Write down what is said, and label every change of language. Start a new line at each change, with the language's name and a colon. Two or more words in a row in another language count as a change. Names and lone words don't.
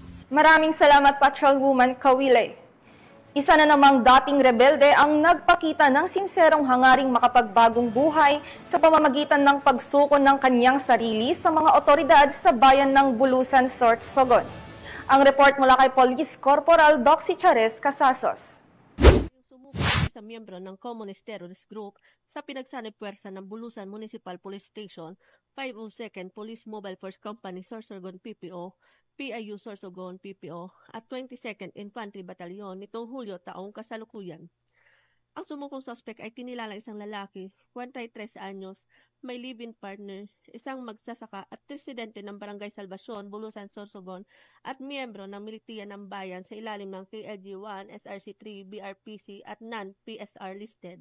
Filipino: Maraming salamat, Patrolwoman Kawile. Isa na namang dating rebelde ang nagpakita ng sinserong hangaring makapagbagong buhay sa pamamagitan ng pagsuko ng kanyang sarili sa mga otoridad sa bayan ng Bulusan, Sorsogon. Ang report mula kay Police Corporal Doxy Chares Casasos. Sa miyembro ng Communist Terrorist Group sa pinagsanib puwersa ng Bulusan Municipal Police Station, 502nd Police Mobile Force Company, Sorsogon PPO, PIU Sorsogon PPO at 22nd Infantry Battalion nitong Hulyo taong kasalukuyan. Ang sumukong suspect ay kinilalang isang lalaki, 43 anyos, may
English: live-in partner,
Filipino: isang magsasaka at residente ng Barangay Salvacion, Bulusan, Sorsogon at miyembro ng Militiya ng Bayan sa ilalim ng KLG-1, SRC-3, BRPC at
English: non-PSR listed.